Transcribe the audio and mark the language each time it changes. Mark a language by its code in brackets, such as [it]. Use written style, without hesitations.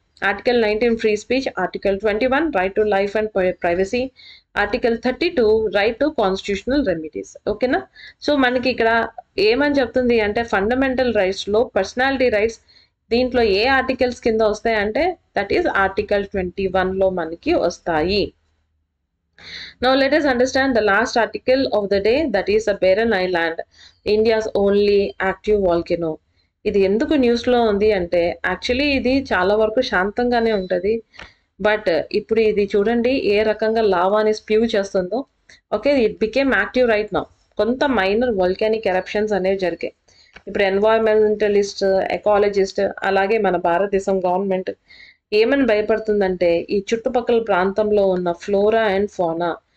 [en] Article 19 free speech, article 21 right to life and privacy, article 32 right to constitutional remedies. ఓకేనా? [te] So మనకి ఇక్కడ ఏమని చెప్తుంది అంటే ఫండమెంటల్ రైట్స్లో పర్సనాలిటీ రైట్స్ దీంట్లో ఏ ఆర్టికల్స్ కింద వస్తాయంటే దట్ ఈస్ ఆర్టికల్ 21లో మనకి వస్తాయి. [en] Now let us understand the last article of the day, that is a Barren Island, India's only active volcano. [te] ఇది ఎందుకు న్యూస్లో ఉంది అంటే యాక్చువల్లీ ఇది చాలా వరకు శాంతంగానే ఉంటుంది, బట్ ఇప్పుడు ఇది చూడండి ఏ రకంగా లావాని స్ప్యూ చేస్తుందో. Okay, [en] It became active right now. [te] కొంత మైనర్ వల్కానిక్ ఎరప్షన్స్ అనేవి జరిగాయి. ఇప్పుడు ఎన్వైరన్మెంటలిస్ట్, ఎకాలజిస్ట్, అలాగే మన భారతదేశం గవర్నమెంట్ ఏమని భయపడుతుందంటే ఈ చుట్టుపక్కల ప్రాంతంలో ఉన్న ఫ్లోరా అండ్ ఫోనా.